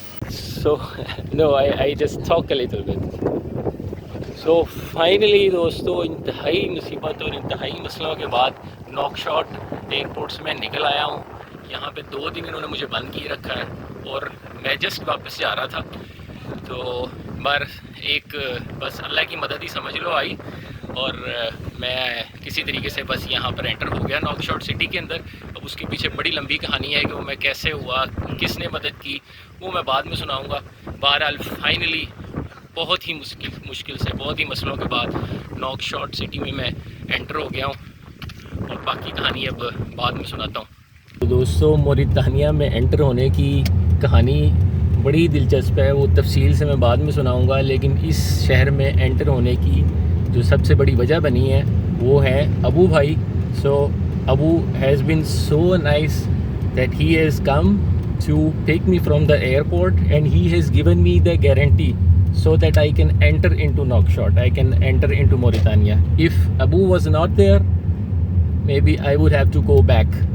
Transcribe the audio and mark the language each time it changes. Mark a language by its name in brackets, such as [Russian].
[English] So no, I just talk a little bit. So finally [Hindi] दोस्तों इंतहाई मुसीबत और इंतहाई मसलों के बाद नोकशॉट एयरपोर्ट से मैं निकल आया हूँ। यहाँ पे 2 दिन इन्होंने मुझे बंद किए रखा है और मैं जस्ट वापस जा रहा था। तो बार एक बस अल्लाह की मदद ही समझ लो आई और मैं किसी तरीके से बस यहाँ पर एंटर हो गया नोकशॉट सिटी के अंदर। अब उसके पीछे बड़ी लंबी कहानी है कि वो मैं कैसे हुआ, किसने मदद की, वो मैं बाद में सुनाऊंगा। बहरहाल फाइनली बहुत ही मुश्किल से बहुत ही मसलों के बाद नोकशॉट सिटी में मैं एंटर हो गया हूँ और बाकी कहानी अब बाद में सुनाता हूँ। तो दोस्तों मोरितानिया में एंटर होने की कहानी बड़ी दिलचस्प है, वो तफसील से मैं बाद में सुनाऊंगा। लेकिन इस शहर में एंटर होने की जो सबसे बड़ी वजह बनी है वो है अबू भाई। [English] So Abu has been so nice that he has come to take me from the airport and he has given me the guarantee so that I can enter into Nouakchott, I can enter into Mauritania. If Abu was not there, maybe I would have to go back.